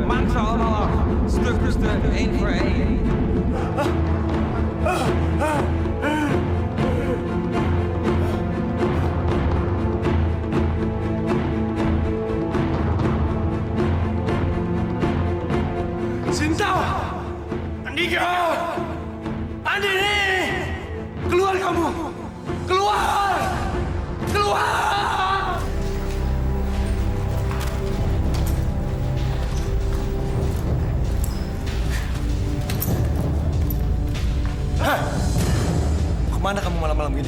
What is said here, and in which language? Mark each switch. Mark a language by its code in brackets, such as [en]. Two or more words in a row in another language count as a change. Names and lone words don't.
[nl] Maak ze allemaal af. Stuk stuk, één voor één. [id] Sinta! Andika! Andini! Keluar kamu! Keluar! Keluar! Hah? Kemana kamu malam-malam ini?